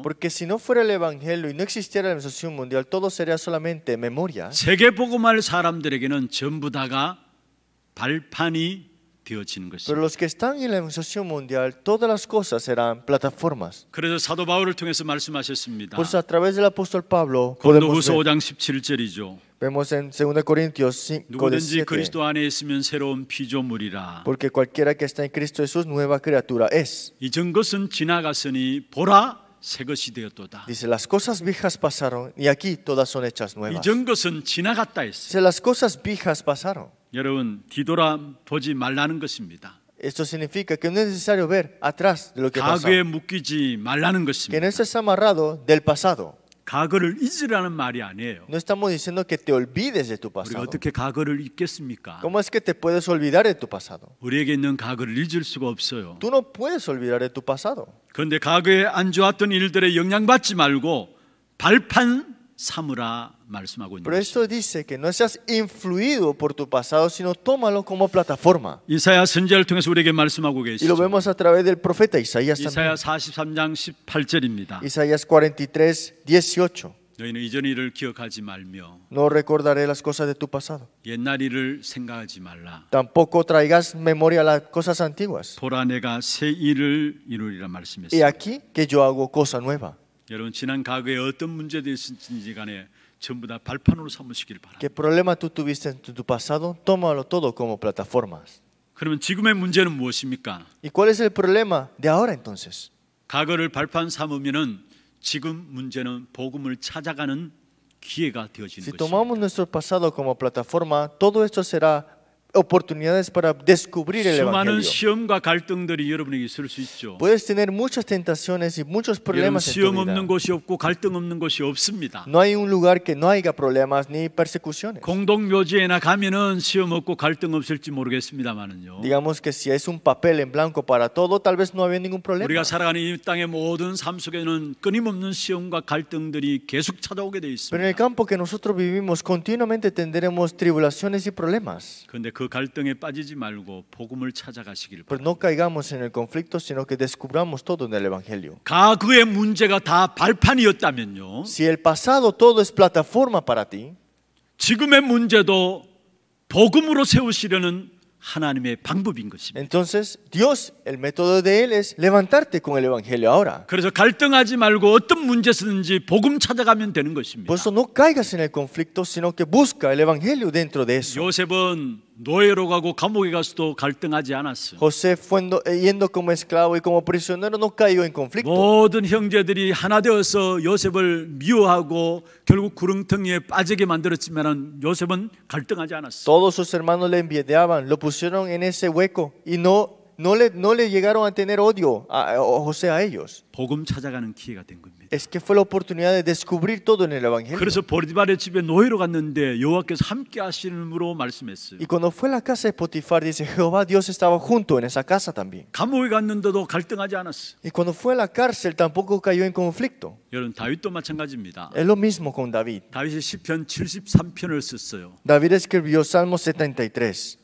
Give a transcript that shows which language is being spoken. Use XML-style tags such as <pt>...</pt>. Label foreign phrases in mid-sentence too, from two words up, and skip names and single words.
<es>Porque si no fuera el evangelio y no existiera la organización mundial, todo sería solamente memoria.</es> <ko>세계복음화를 사람들에게는 전부 다가 발판이 되어지는</ko> <es>Pero</es> <ko>것입니다.</ko> <es>los que están en la organización mundial, todas las cosas serán plataformas.</es> <ko>그래서 사도 바울을 통해서 말씀하셨습니다.</ko> <es>Por eso a través del apóstol Pablo podemos</es> <ko>고린도후서</ko> <es>ver,</es> <ko>5장 17절이죠.</ko> <es>vemos en 2 Corintios 5,</es> <ko>누구든지</ko> <es>17,</es> <ko>그리스도 안에 있으면 새로운 피조물이라.</ko> <es>porque cualquiera que está en Cristo Jesús, nueva criatura es.</es> <ko>이전 것은 지나갔으니 보라 새 것이 되었도다.</ko> <es>Dice, las cosas viejas pasaron y aquí todas son hechas nuevas.</es> <ko>이전 것은 지나갔다 했어요.</ko> <es>Dice, las cosas viejas pasaron.</es> <ko>여러분, 뒤돌아보지 말라는 것입니다.</ko> <es>Esto significa que no es necesario ver atrás de lo que pasó.</es> <ko>과거에 묶이지 말라는</ko> <es>Que</es> <ko>것입니다.</ko> <es>no estés amarrado del pasado.</es> <ko>과거를 잊으라는 말이 아니에요.</ko> <es>No estamos diciendo que te olvides de tu</es> <ko>우리가</ko> <es>pasado.</es> <ko>어떻게 과거를 잊겠습니까?</ko> <es>¿Cómo es que te puedes olvidar de tu pasado?</es> <ko>우리에게 있는 과거를 잊을 수가 없어요.</ko> <es>Tú no puedes olvidar de tu pasado.</es> <ko>그런데 과거에 안 좋았던 일들에 영향받지 말고 발판 삼으라 말씀하고 있는</ko> <es>Pero</es> <ko>것입니다.</ko> <es>esto dice que no seas influido por tu pasado, sino tómalo como plataforma.</es> <ko>이사야 선지자를 통해서 우리에게 말씀하고</ko> <es>Y lo</es> <ko>계시죠.</ko> <es>vemos a través del profeta Isaías</es> <ko>이사야</ko> <es>también.</es> <ko>43장 18절입니다.</ko> <es>Isaías 43, 18.</es> <ko>너희는 이전 일을 기억하지 말며</ko> <es>No recordaré las cosas de tu pasado.</es> <ko>옛날 일을 생각하지 말라.</ko> <es>Tampoco traigas memoria a las cosas antiguas.</es> <ko>보라 내가 새 일을 이루리라</ko> <es>Y</es> <ko>말씀했습니다.</ko> <es>aquí que yo hago cosa nueva.</es> <ko>여러분, 지난 과거에 어떤 문제들이 있었는지 간에 전부 다 발판으로 삼으시길 바랍니다.</ko> <es>¿Qué problema tú tuviste en tu pasado? Tómalo todo como plataformas.</es> <ko>그러면 지금의 문제는 무엇입니까?</ko> <es>¿Y cuál es el problema de ahora entonces?</es> <ko>과거를 발판 삼으면은 지금 문제는 복음을 찾아가는 기회가 되어지는</ko> <es>Si</es> <ko>것입니다.</ko> <es>tomamos nuestro pasado como plataforma, todo esto será oportunidades para descubrir el</es> <ko>수많은</ko> <es>Evangelio.</es> <ko>시험과 갈등들이 여러분에게 있을 수 있죠.</ko> <es>Puedes tener muchas tentaciones y muchos</es> <ko>여러분,</ko> <es>problemas en tu</es> <ko>시험</ko> <es>vida.</es> <ko>없는 곳이 없고 갈등 없는 곳이 없습니다.</ko> <es>No hay un lugar que no haya problemas ni persecuciones.</es> <ko>공동묘지에나 가면은 시험 없고 갈등 없을지 모르겠습니다만은요.</ko> <es>Digamos que si es un papel en blanco para todo, tal vez no había ningún problema.</es> <ko>우리가 살아가는 이 땅의 모든 삶 속에는 끊임없는 시험과 갈등들이 계속 찾아오게 돼</ko> <es>Pero en el</es> <ko>있습니다.</ko> <es>campo que nosotros vivimos, continuamente tendremos tribulaciones y problemas.</es> <ko>그런데 그 갈등에 빠지지 말고 복음을 찾아가시길</ko> <es>Pero</es> <ko>바랍니다.</ko> <es>no caigamos en el conflicto, sino que descubramos todo en el Evangelio.</es> <ko>과거의 문제가 다 발판이었다면요.</ko> <es>Si el pasado todo es plataforma para ti,</es> <ko>지금의 문제도 복음으로 세우시려는 하나님의 방법인 것입니다.</ko> <es>Entonces, Dios, el método de Él es levantarte con el Evangelio ahora.</es> <ko>그래서 갈등하지 말고 어떤 문제든지 복음 찾아가면 되는 것입니다.</ko> <es>Por eso no caigas en el conflicto, sino que busca el Evangelio dentro de eso.</es> <ko>요셉은 노예로 가고 감옥에 가서도 갈등하지 않았어요.</ko> <es>José yendo como esclavo y como prisionero no cayó en conflicto.</es> <ko>모든 형제들이 하나 되어서 요셉을 미워하고 결국 구렁텅이에 빠지게 만들었지만 요셉은 갈등하지 않았어요.</ko> <es>Todos sus hermanos le envidiaban, lo pusieron en ese hueco y no le llegaron a tener odio a José a ellos.</es> <ko>복음 찾아가는 기회가 된 겁니다.</ko> <es>Es que fue la oportunidad de descubrir todo en el Evangelio.</es> <ko>그래서 보디발의 집에 노예로 갔는데 여호와께서 함께 하시는으로 말씀했어요.</ko> <es>Y cuando fue a la casa de Potifar, dice Jehová, Dios estaba junto en esa casa también.</es> <ko>감옥에 갔는데도 갈등하지 않았어요.</ko> <es>Y cuando fue a la cárcel tampoco cayó en conflicto.</es> <ko>여러분 다윗도 마찬가지입니다.</ko> <es>Es lo mismo con David.</es> <ko>다윗이 시편 73편을 썼어요.</ko> <es>David escribió Salmo 73.</es>